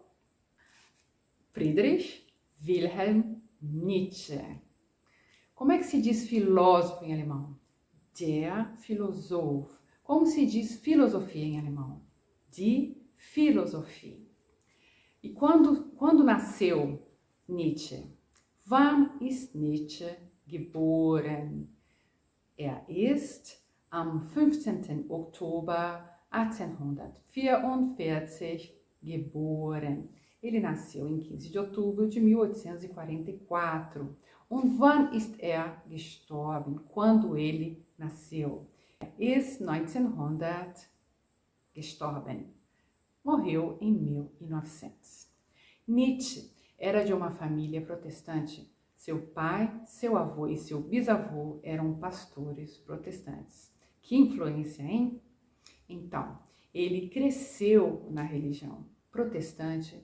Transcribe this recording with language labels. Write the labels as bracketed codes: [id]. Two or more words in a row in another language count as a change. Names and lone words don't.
[pt] Friedrich Wilhelm Nietzsche. Como é que se diz filósofo em alemão? [de] Der Philosoph. [pt] Como se diz filosofia em alemão? [de] Die Philosophie. [pt] E quando nasceu Nietzsche? [de] Wann ist Nietzsche geboren? Ist am 15. Oktober 1844 geboren. [pt] Ele nasceu em 15 de outubro de 1844. [de] Und wann ist gestorben? [pt] Quando ele nasceu? [de] Ist 1900 gestorben. [pt] Morreu em 1900. Nietzsche era de uma família protestante. Seu pai, seu avô e seu bisavô eram pastores protestantes. Que influência, hein? Então, ele cresceu na religião protestante.